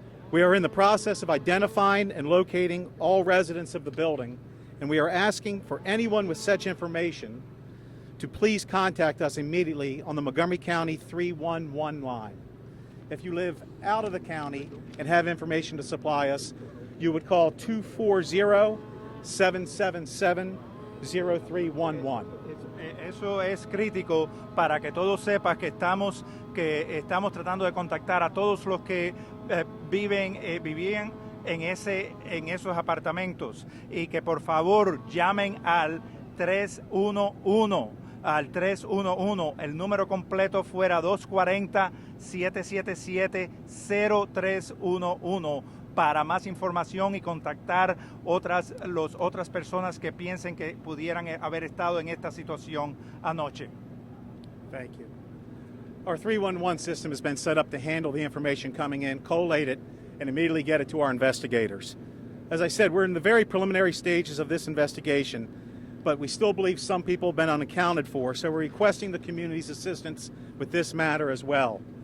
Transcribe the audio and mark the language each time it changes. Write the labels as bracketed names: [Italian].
[English] We are in the process of identifying and locating all residents of the building, and we are asking for anyone with such information to please contact us immediately on the Montgomery County 311 line. If you live out of the county and have information to supply us, you would call 240-777-0311. [Spanish] Eso es crítico para que todos sepan que estamos tratando de contactar a todos los que vivían en esos apartamentos y que por favor llamen al 311 al 311. El número completo fuera 240-777-0311 para más información y contactar otras personas que piensen que pudieran haber estado en esta situación anoche. [English] Thank you. Our 311 system has been set up to handle the information coming in, collate it, and immediately get it to our investigators. As I said, we're in the very preliminary stages of this investigation, but we still believe some people have been unaccounted for, so we're requesting the community's assistance with this matter as well.